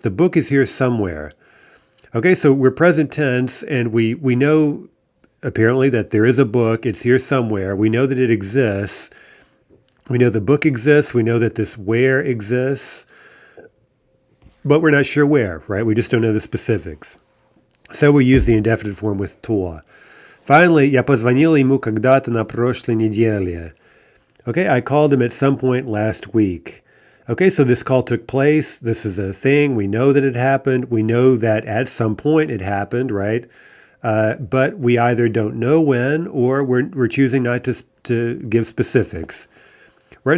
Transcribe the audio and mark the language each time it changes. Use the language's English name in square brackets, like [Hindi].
[English] The book is here somewhere. Okay, so we're present tense, and we know apparently that there is a book. It's here somewhere. We know that it exists. We know the book exists. We know that this where exists, but we're not sure where, right? We just don't know the specifics. So we use the indefinite form with to. Finally, [Russian] я позвонила ему когда-то на прошлой неделе. [English] Okay, I called him at some point last week. Okay, so this call took place. This is a thing. We know that it happened. We know that at some point it happened, right? But we either don't know when or we're choosing not to give specifics, right?